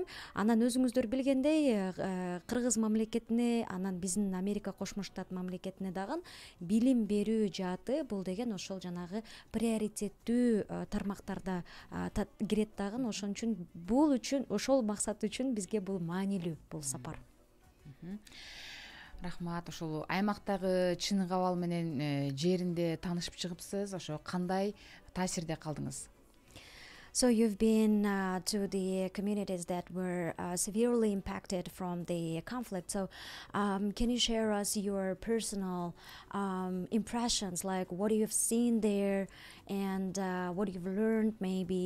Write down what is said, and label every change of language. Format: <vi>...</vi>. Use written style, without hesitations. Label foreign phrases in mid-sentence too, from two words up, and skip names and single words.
<ky>Анан өзүңүздөр билгендей Кыргыз мамлекетине, анан биздин Америка Кошмо Штат мамлекетине дагы билим берүү жааты бул деген ошол жанагы приоритеттүү тармактарда кирет дагы. Ошон үчүн бул үчүн ошол максат үчүн бизге бул маанилүү бул сапар. Рахмат. Ошол аймактагы чын кабал менен жеринде таанышып чыгыпсыз. Ошо кандай таасирде калдыңыз?</ky> <en>So you've been to the communities that were severely impacted from the conflict. So can you share us your personal impressions, like what you've seen there and what you've learned maybe?</en>